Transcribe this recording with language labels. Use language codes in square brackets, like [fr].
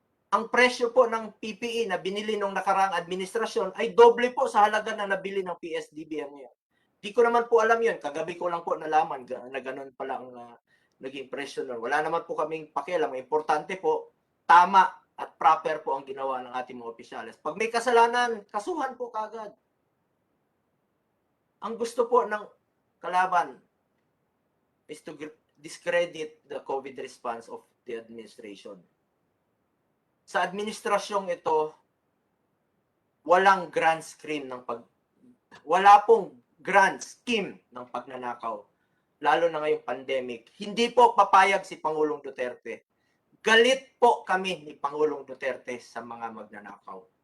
[tl] Ang presyo po ng PPE na binili nung nakaraang administrasyon ay doble po sa halaga na nabili ng PSDB ngayon. Di ko naman po alam yun. Kagabi ko lang po nalaman na ganun pala ang naging presyo nun. Wala naman po kaming pakialam. Importante po, tama at proper po ang ginawa ng ating mga opisyalis. Pag may kasalanan, kasuhan po kagad. Ang gusto po ng kalaban [en] is to discredit the COVID response of the administration. [tl] Sa administrasyong ito, walang grand scheme ng wala pong grand scheme ng pagnanakaw, lalo na ngayong pandemic. Hindi po papayag si Pangulong Duterte. Galit po kami ni Pangulong Duterte sa mga magnanakaw.